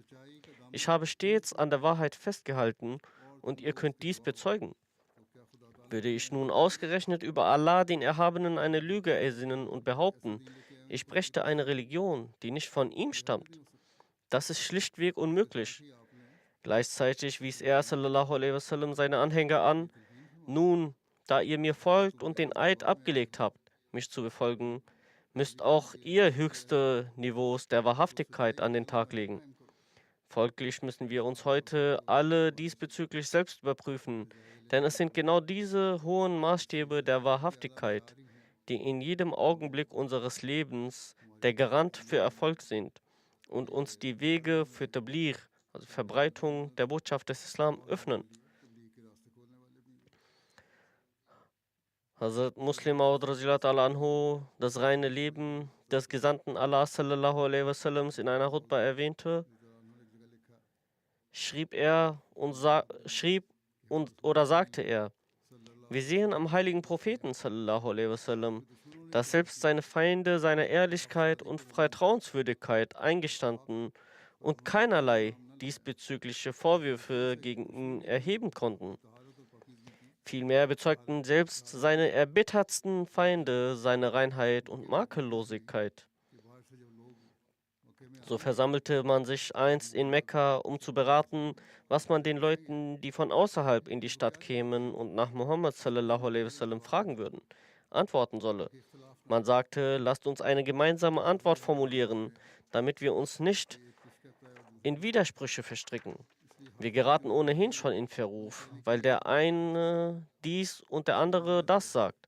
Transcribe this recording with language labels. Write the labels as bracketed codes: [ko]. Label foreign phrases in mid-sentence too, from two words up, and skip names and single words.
[de] Ich habe stets an der Wahrheit festgehalten und ihr könnt dies bezeugen. Würde ich nun ausgerechnet über Allah, den Erhabenen, eine Lüge ersinnen und behaupten, ich brächte eine Religion, die nicht von ihm stammt? Das ist schlichtweg unmöglich. Gleichzeitig wies er [ar] صلى الله عليه وسلم [de] seine Anhänger an: Nun, da ihr mir folgt und den Eid abgelegt habt, mich zu befolgen, müsst auch ihr höchste Niveaus der Wahrhaftigkeit an den Tag legen. Folglich müssen wir uns heute alle diesbezüglich selbst überprüfen, denn es sind genau diese hohen Maßstäbe der Wahrhaftigkeit, die in jedem Augenblick unseres Lebens der Garant für Erfolg sind und uns die Wege für Tabligh, also Verbreitung der Botschaft des Islam, öffnen. Hazrat Muslim Maud anhu das reine Leben des Gesandten Allah [ar] صلى الله عليه وسلم [de] in einer Hutba erwähnte, sagte er: Wir sehen am heiligen Propheten [ar] صلى الله عليه وسلم, [de] dass selbst seine Feinde seine Ehrlichkeit und Vertrauenswürdigkeit eingestanden und keinerlei diesbezügliche Vorwürfe gegen ihn erheben konnten. Vielmehr bezeugten selbst seine erbittertsten Feinde seine Reinheit und Makellosigkeit. So versammelte man sich einst in Mekka, um zu beraten, was man den Leuten, die von außerhalb in die Stadt kämen und nach Muhammad [ar] صلى الله عليه وسلم [de] fragen würden, antworten solle. Man sagte, lasst uns eine gemeinsame Antwort formulieren, damit wir uns nicht in Widersprüche verstricken. Wir geraten ohnehin schon in Verruf, weil der eine dies und der andere das sagt.